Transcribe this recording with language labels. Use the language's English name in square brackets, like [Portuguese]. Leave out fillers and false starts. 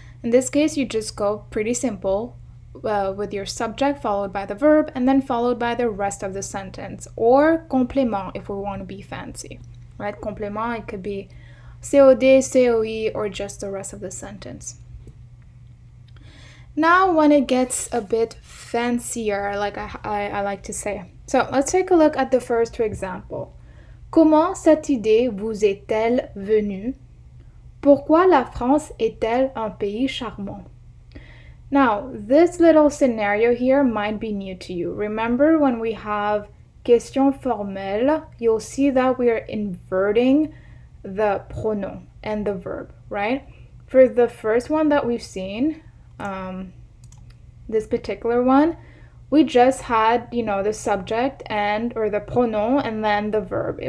[English] In this case, you just go pretty simple with your subject followed by the verb and then followed by the rest of the sentence, or complément if we want to be fancy, right? Complément, it could be COD, COE, or just the rest of the sentence. Now, when it gets a bit fancier, like I like to say. So, let's take a look at the first two examples. [French] Comment cette idée vous est-elle venue? Pourquoi la France est-elle un pays charmant? [English] Now, this little scenario here might be new to you. Remember when we have question formelle, you'll see that we are inverting the pronom and the verb, right? For the first one that we've seen, this particular one, we just had, the subject and or the pronom and then the verb.